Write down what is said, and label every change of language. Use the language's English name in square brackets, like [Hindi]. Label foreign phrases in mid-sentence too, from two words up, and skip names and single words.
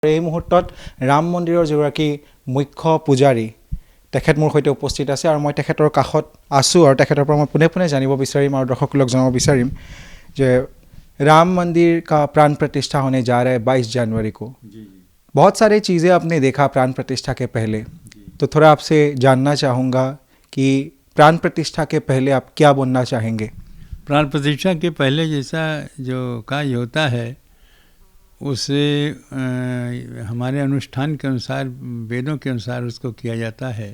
[Assamese] এই মুহূৰ্তত ৰাম মন্দিৰৰ যিগৰাকী মুখ্য পূজাৰী তেখেত মোৰ সৈতে উপস্থিত আছে আৰু মই তেখেতৰ কাষত আছো আৰু তেখেতৰ পৰা মই পুনে জানিব বিচাৰিম আৰু দৰ্শকক জনাব বিচাৰিম যে [Hindi] राम मंदिर का प्राण प्रतिष्ठा होने जा रहा है 22 जनवरी को। बहुत सारी चीज़ें आपने देखा प्राण प्रतिष्ठा के पहले, तो थोड़ा आपसे जानना चाहूँगा कि प्राण प्रतिष्ठा के पहले आप क्या बोलना चाहेंगे। प्राण प्रतिष्ठा के पहले जैसा जो कार्य होता है उसे हमारे अनुष्ठान के अनुसार, वेदों के अनुसार उसको किया जाता है।